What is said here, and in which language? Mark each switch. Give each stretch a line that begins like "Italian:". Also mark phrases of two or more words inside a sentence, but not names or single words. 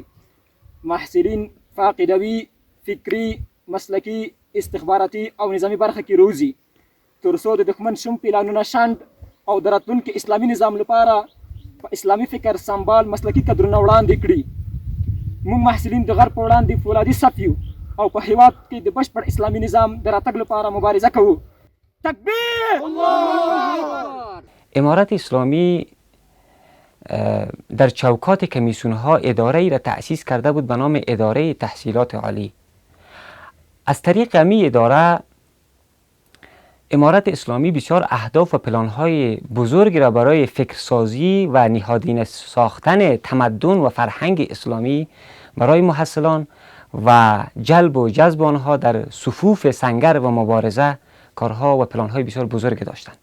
Pashto: محصلین په عقیدوي، فکري، مسلکي، استخباراتي او نظامي برخه کې روزي تر څو د دښمن شوم پلانونه شنډ او د راتلونکي اسلامي نظام لپاره په اسلامي فکر سمبال مسلکي کدرونه وړاندې کړي. موږ محصلین د غرب په وړاندې فولادي صف یو او په هیواد کې د بشپړ اسلامي نظام د راتګ لپاره مبارزه کوو. تکبیر!
Persian: امارت اسلامی در چوکات کمیسیون‌ها اداره‌ای را تأسیس کرده بود به نام اداره تحصیلات عالی. از طریق همین اداره امارت اسلامی بسیار اهداف و پلان‌های بزرگی را برای فکرسازی و نهادینه ساختن تمدن و فرهنگ اسلامی برای محصلان و جلب و جذب آنها در صفوف سنگر و مبارزه کارها و پلان‌های بسیار بزرگ داشتند.